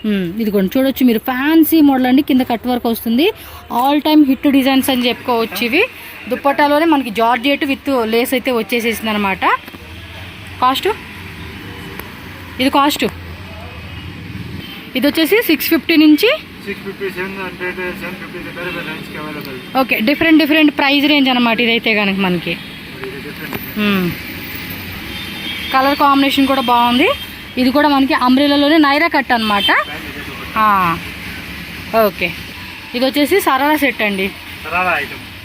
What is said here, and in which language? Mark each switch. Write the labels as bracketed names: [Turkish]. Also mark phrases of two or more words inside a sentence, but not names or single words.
[Telugu] ఇదిగోండి చూడొచ్చు మీరు, [English] fancy model [Telugu] అండి, కింద [English] cut work [Telugu] వస్తుంది. [English] all time hit designs [Telugu] అని చెప్పుకోవచ్చు ఇవి. దుప్పటాలోనే మనకి [English] georgette with lace [Telugu] అయితే వచ్చేసేసింది అనమాట. కాస్ట్ ఇది వచ్చేసి 650 నుంచి [Kannada] 650, 700, 750 ಬೇರೆ ಬೇರೆ [English] range available. [Telugu] ఓకే, [English] different price range [Telugu] అనమాట ఇదైతే కనుక మనకి. [English] colour combination [Telugu] కూడా బాగుంది. ఇది కూడా మనకి అంబ్రెలాలోనే నైరా కట్ అనమాట. ఓకే, ఇది వచ్చేసి సరారా సెట్ అండి. సరారా ఐటమ్.